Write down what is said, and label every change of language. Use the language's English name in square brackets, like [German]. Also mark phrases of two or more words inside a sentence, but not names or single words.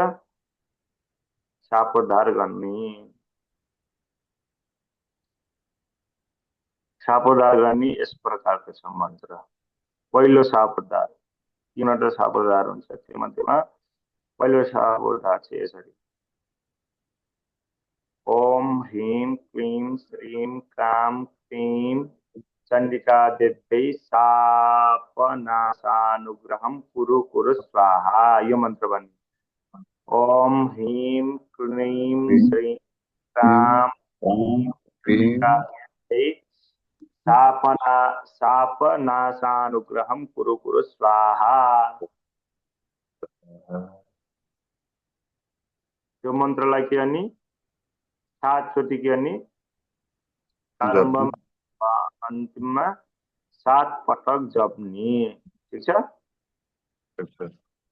[Nepali] शापोद्धार गर्ने, शापोद्धार गर्ने यस प्रकारको छ मन्त्र। पहिलो शापोद्धार, 3वटा शापोद्धार हुन्छ, त्योमध्येमा पहिलो शापोद्धार चाहिँ यसरी: [Sanskrit] ओम ह्रीं क्लीं श्रीं क्रां क्लीं चण्डिका देव्यै शापनाशानुग्रहं कुरु कुरु स्वाहा। [Nepali] यो मन्त्र भन्ने। [Sanskrit] ओम ह्रीं क्लीं श्रीं क्रां क्लीं शापनाशानुग्रहं कुरु कुरु स्वाहा। [Nepali] यो मन्त्रलाई के गर्ने, 7 चोटि के गर्ने, प्रारम्भमा अन्तिममा 7 पटक जप्ने ठीक छ।